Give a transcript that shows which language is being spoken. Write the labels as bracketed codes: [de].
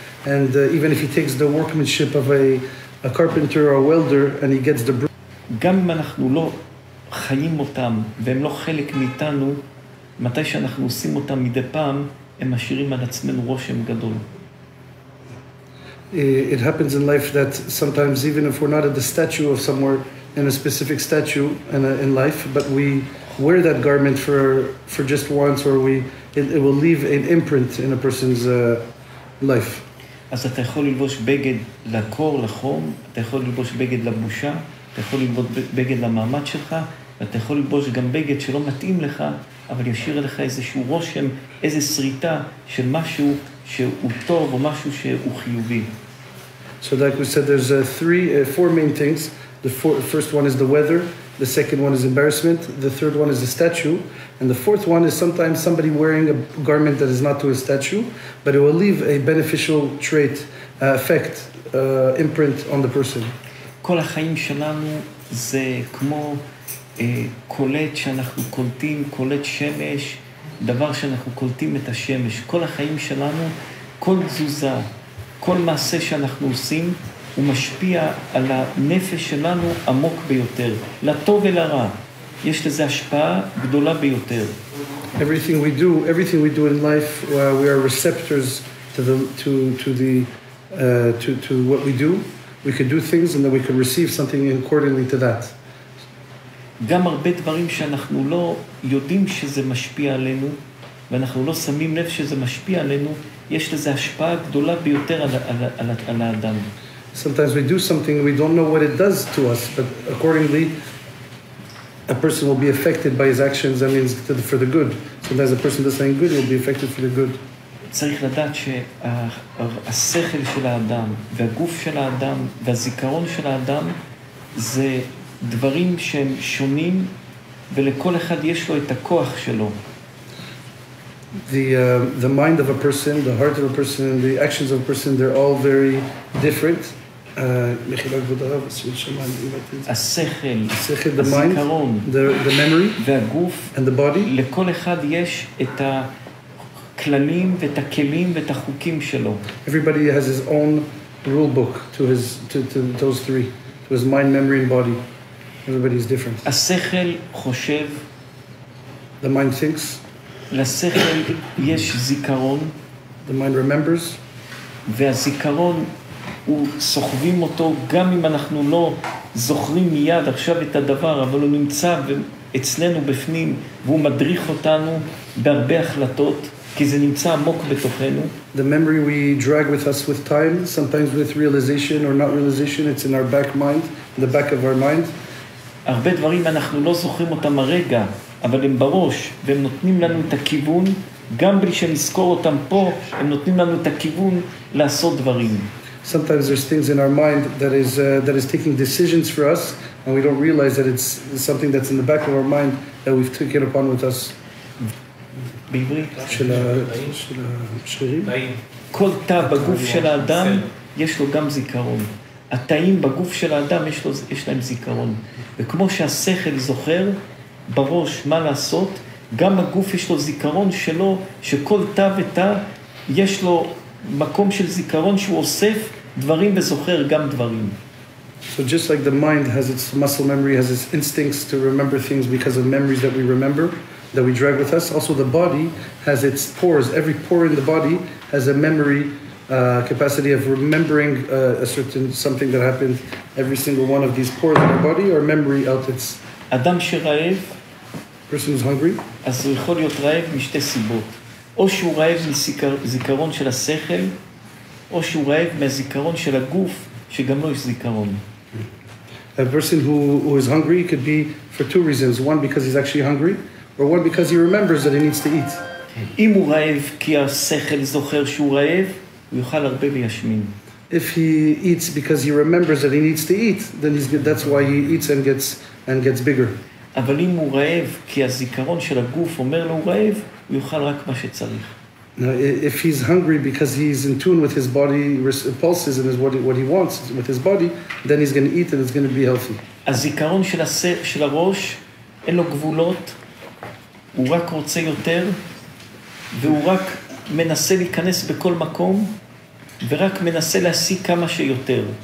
[en] And even if he takes the workmanship of a carpenter or a welder and he gets the... [he] גם אם אנחנו לא חיים אותם והם לא חלק מאיתנו, מתי שאנחנו עושים אותם מדי פעם, הם משאירים על עצמנו רושם גדול. [en] It happens in life that sometimes even if we're not at the statue of somewhere in a specific statue in life, but we wear that garment for just once, or it will leave an imprint in a person's life. [he] אז אתה יכול ללבוש בגד לקור, לחום, אתה יכול ללבוש בגד לבושה, אתה יכול ללבוש בגד למעמד שלך, ואתה יכול ללבוש גם בגד שלא מתאים לך, אבל ישאיר לך איזשהו רושם, איזו שריטה של משהו שהוא טוב או משהו שהוא חיובי. [en] So like we said, there's four main things. The first one is the weather, the second one is embarrassment, the third one is the statue, and the fourth one is sometimes somebody wearing a garment that is not to a statue, but it will leave a beneficial trait, effect, imprint on the person. [he] כל החיים שלנו זה כמו קולט שאנחנו קולטים, קולט שמש, דבר שאנחנו קולטים את השמש. כל החיים שלנו, כל תזוזה, כל מעשה שאנחנו עושים, הוא משפיע על הנפש שלנו עמוק ביותר, לטוב ולרע. יש לזה השפעה גדולה ביותר. [en] Everything we do in life, we are receptors to what we do. We could do things and then we could receive something accordingly to that. [he] גם הרבה דברים שאנחנו לא יודעים שזה משפיע עלינו, ואנחנו לא שמים לב שזה משפיע עלינו, יש לזה השפעה גדולה ביותר על האדם. [en] Sometimes we do something, we don't know what it does to us, but accordingly, a person will be affected by his actions, that means for the good. Sometimes a person does something good, he will be affected for the good. [he] צריך לדעת שהשכל של האדם, והגוף של האדם, והזיכרון של האדם, זה דברים שהם שונים, ולכל אחד יש לו את הכוח שלו. [en] The mind of a person, the heart of a person, and the actions of a person, they're all very different. [he] השכל, [en] the mind, [he] הזיכרון, [en] the memory, [he] והגוף, [en] and the body. [he] לכל אחד יש את הכללים ואת הכלים ואת החוקים שלו. [en] Everybody has his own rule book to those three, to his mind, memory, and body. Everybody is different. [he] השכל חושב. [en] The mind thinks. [he] לשכל יש זיכרון. [en] The mind remembers. [he] והזיכרון הוא סוחבים אותו, גם אם אנחנו לא זוכרים מיד עכשיו את הדבר, אבל הוא נמצא אצלנו בפנים, והוא מדריך אותנו בהרבה החלטות, כי זה נמצא עמוק בתוכנו. [en] The memory we drag with us with time, sometimes with realization or not realization, it's in our back mind, in the back of our mind. [he] הרבה דברים אנחנו לא זוכרים אותם הרגע, אבל הם בראש, והם נותנים לנו את הכיוון, גם בלי שנזכור אותם פה, הם נותנים לנו את הכיוון לעשות דברים. [en] sometimes there's things in our mind that is taking decisions for us, and we don't realize that it's something that's in the back of our mind that we've taken upon with us. [he] בעברית. של השרירים. כל תא בגוף של האדם יש לו גם זיכרון. התאים בגוף של האדם יש להם זיכרון. וכמו שהשכל זוכר בראש מה לעשות, גם הגוף יש לו זיכרון שלו, שכל תא ותא יש לו מקום של זיכרון שהוא אוסף דברים וזוכר גם דברים. [en] So just like the mind has its muscle memory, has its instincts to remember things because of memories that we remember, that we drag with us, also the body has its pores. Every pore in the body has a memory capacity of remembering a certain something that happened. Every single one of these pores in our body are memory outlets. [he] אדם שרעב, [en] Person who's hungry, [he] אז הוא יכול להיות רעב משתי סיבות. או שהוא רעב מזיכרון של השכל, או שהוא רעב מהזיכרון של הגוף, שגם לו יש זיכרון. [en] a person who is hungry could be for two reasons. One, because he's actually hungry, or one, because he remembers that he needs to eat. [he] אם הוא רעב כי השכל זוכר שהוא רעב, הוא יאכל הרבה וישמין. [en] If he eats because he remembers that he needs to eat, then that's why he eats and gets bigger. [he] אבל אם הוא רעב כי הזיכרון של הגוף אומר לו הוא רעב, הוא יאכל רק מה שצריך. [en] Now, if he's hungry because he's in tune with his body pulses and is what he wants with his body, then he's going to eat and it's going to be healthy. [he] הזיכרון של הראש אין לו גבולות, הוא רק רוצה יותר, והוא רק מנסה להיכנס בכל מקום, ורק מנסה להשיג כמה שיותר.